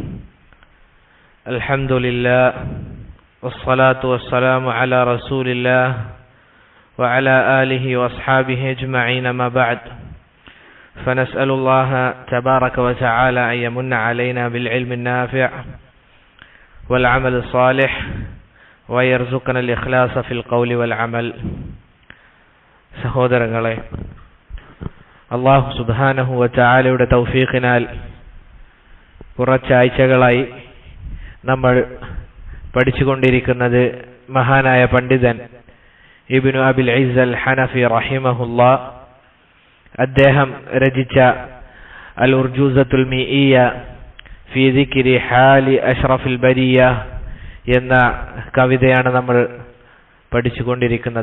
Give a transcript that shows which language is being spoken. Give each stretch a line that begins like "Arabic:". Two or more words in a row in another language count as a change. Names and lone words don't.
Arabic: الحمد لله والصلاة والسلام على رسول الله وعلى آله وأصحابه أجمعين. ما بعد، فنسأل الله تبارك وتعالى أن يمن علينا بالعلم النافع والعمل الصالح ويرزقنا الإخلاص في القول والعمل.
Malayalam: സഹോദരങ്ങളെ,
Arabic: الله سبحانه وتعالى
Malayalam: തൗഫീഖിനാൽ കുറച്ചാഴ്ചകളായി നമ്മൾ പഠിച്ചുകൊണ്ടിരിക്കുന്നത് മഹാനായ പണ്ഡിതൻ ഇബ്നു അബിൽ ഇസ്സ് അൽ ഹനഫി റഹിമഹുല്ലാ അദ്ദേഹം രചിച്ച അൽ ഉർജൂസത്തുൽ മീഇയ ഫീ ദിക്രി ഹാലി അഷ്റഫിൽ ബരിയ എന്ന കവിതയാണ് നമ്മൾ പഠിച്ചുകൊണ്ടിരിക്കുന്നത്.